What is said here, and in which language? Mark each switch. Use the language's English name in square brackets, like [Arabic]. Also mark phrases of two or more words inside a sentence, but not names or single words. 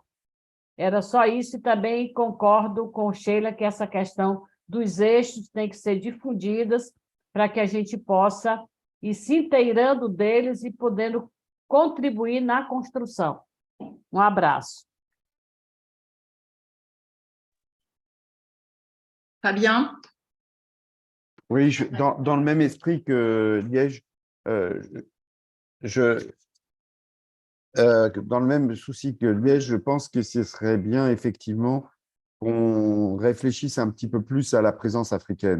[Portuguese] Era só isso, e também concordo com Sheila que essa questão dos eixos tem que ser difundidas para que a gente possa ir se inteirando deles e podendo contribuir na construção. Um abraço. Fabien? [French] Oui, dans le même esprit que Liège, dans le même souci que Liège, je pense que ce serait bien effectivement qu'on réfléchisse un petit peu plus à la présence africaine.